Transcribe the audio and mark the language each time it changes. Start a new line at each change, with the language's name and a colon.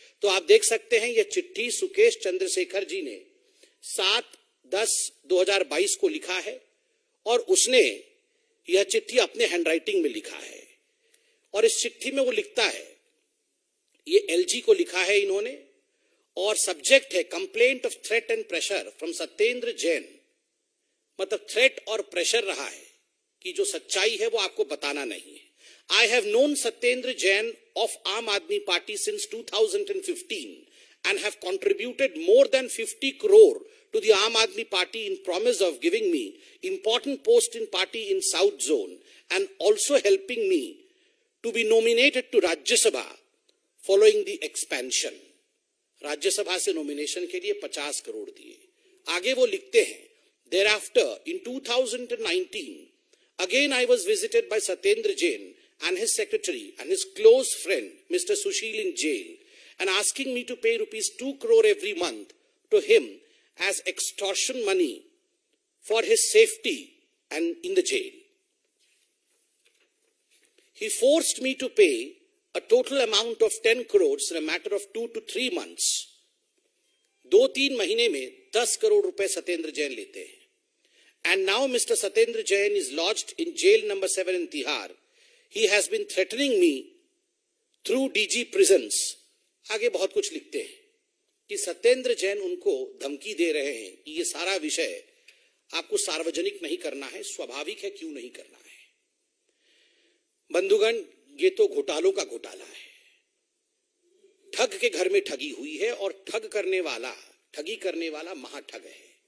Hindi: तो आप देख सकते हैं, यह चिट्ठी सुकेश चंद्रशेखर जी ने 7/10/2022 को लिखा है और उसने यह चिट्ठी अपने हैंडराइटिंग में लिखा है। और इस चिट्ठी में वो लिखता है, ये एलजी को लिखा है इन्होंने, और सब्जेक्ट है
English: Complaint of threat and pressure from Satyendra Jain.
Hindi: मतलब थ्रेट और प्रेशर रहा है कि जो सच्चाई है वो आपको बताना नहीं है।
English: I have known Satyendra Jain of Aam Aadmi Party since 2015 and have contributed more than 50 crore to the Aam Aadmi Party in promise of giving me important post in party in South Zone and also helping me to be nominated to Rajya Sabha following the expansion.
Hindi: राज्य सभा से nomination के लिए 50 करोड़ दिए। आगे वो लिखते हैं,
English: thereafter in 2019 again I was visited by Satyendra Jain and his secretary and his close friend Mr. Sushil in jail and asking me to pay rupees 2 crore every month to him as extortion money for his safety and in the jail. He forced me to pay a total amount of 10 crores in a matter of 2 to 3 months.
Hindi: 2-3 महीने में 10 करोड़ रुपए सत्येंद्र जैन लेते हैं।
English: And now Mr. Satyendra Jain is lodged in jail number 7 in Tihar. He has been threatening me through DG prisons.
Hindi: आगे बहुत कुछ लिखते हैं कि सत्येंद्र जैन उनको धमकी दे रहे हैं कि ये सारा विषय आपको सार्वजनिक नहीं करना है। स्वाभाविक है, क्यों नहीं करना है। बंधुगण, ये तो घोटालों का घोटाला है। ठग के घर में ठगी हुई है और ठगी करने वाला महाठग है।